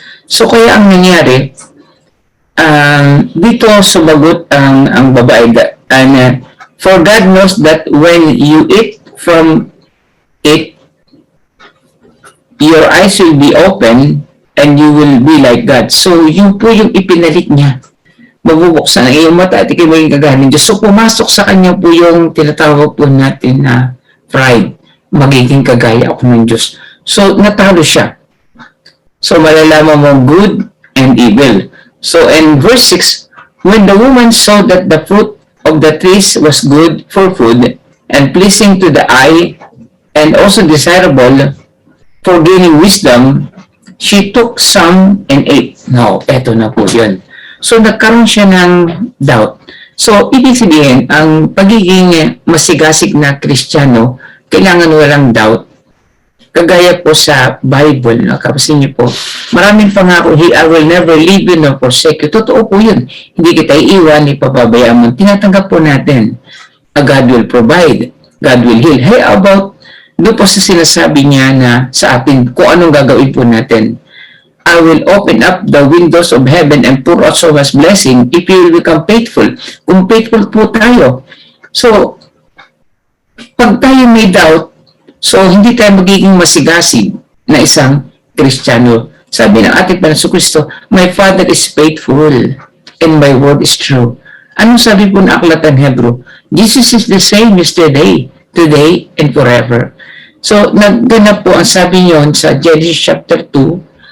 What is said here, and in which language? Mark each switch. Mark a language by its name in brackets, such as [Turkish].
[Filipino] So kaya ang nangyari, dito sumagot ang babae, [English] for God knows that when you eat from it, your eyes will be open and you will be like God. [Filipino] So, yun po yung ipinalik niya. Mabubuksan ang iyong mata at ikay maging kagaya ng Diyos. So, pumasok sa kanya po yung tinatawag po natin na pride. Magiging kagaya ako ng Diyos. So, natalo siya. So, malalaman mo [English] good and evil. So, in verse 6, when the woman saw that the fruit of the trees was good for food and pleasing to the eye and also desirable for gaining wisdom, she took some and ate. [Filipino] No, eto na po yun. So, nagkaroon siya ng doubt. So, ibig sabihin, ang pagiging masigasig na Kristiyano, kailangan walang doubt. Kagaya po sa Bible, nakapasin niyo po, maraming pangako, [English] I will never leave you nor forsake you. [Filipino] Totoo po yun. Hindi kita iiwan, ipapabayaan mo. Tinatanggap po natin. [English] God will provide. God will heal. Hey, about [Filipino] doon po sa sinasabi niya na sa atin kung anong gagawin po natin. [English] I will open up the windows of heaven and pour out so much blessing if you will become faithful. [Filipino] Kung faithful po tayo. So, pag tayo may doubt, so hindi tayo magiging masigasig na isang Kristiyano. Sabi ng ating Panginoon Kristo, [English] my Father is faithful and my word is true. [Filipino] Anong sabi po ng Aklatan Hebrew? [English] Jesus is the same yesterday, today, and forever. [Filipino] So, nagganap po ang sabi niyon sa Genesis chapter 2.